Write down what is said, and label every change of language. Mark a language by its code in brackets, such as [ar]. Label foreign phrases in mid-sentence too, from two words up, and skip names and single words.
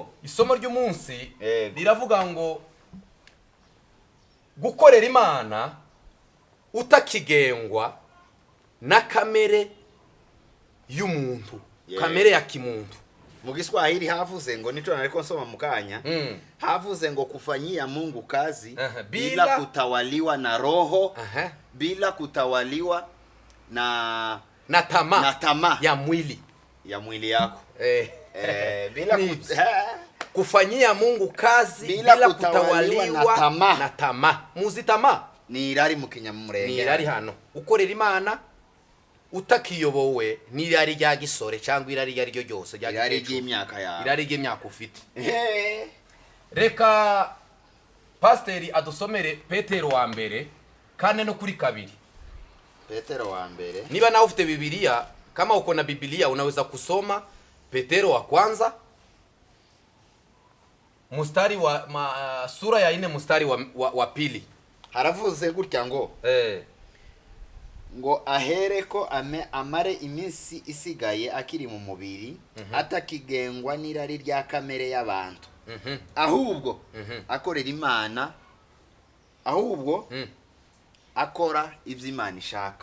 [rw] Isomo ry'umunsi riravuga ngo gukorera Imana utakigengwa na kamere y'umuntu, kamere ya kimuntu. Mu Kiswahili havuze ngo nico nariko nsoma mukanya, havuze ngo [sw] kufanyia Mungu kazi bila kutawaliwa na roho, bila kutawaliwa na tamaa ya mwili yako. Bila kufanyia Mungu kazi bila kutawaliwa na tamaa. [rw] Muzi tamaa ni irari mu Kinyamurenge. Ni irari hano. Ukorera Imana utakiyobowe ni irari rya gisore cyangwa irari ryo ryose irari ry'imyaka yawe, irari ry'imyaka ufite. Reka Pasiteri adusomere Petero wa mbere 4:2. Petero wa mbere. Niba nawe ufite Biblia, [sw] kama uko na Biblia unaweza kusoma Petero wa kwanza mstari wa sura ya 4 mstari wa pili. [rw] Haravuze gutya ngo ngo ahereko amare iminsi isigaye akiri mu mubiri, atakigengwa n'irari rya kamere y'abantu, ahubwo akorera Imana, ahubwo akora iby'Imana ishaka.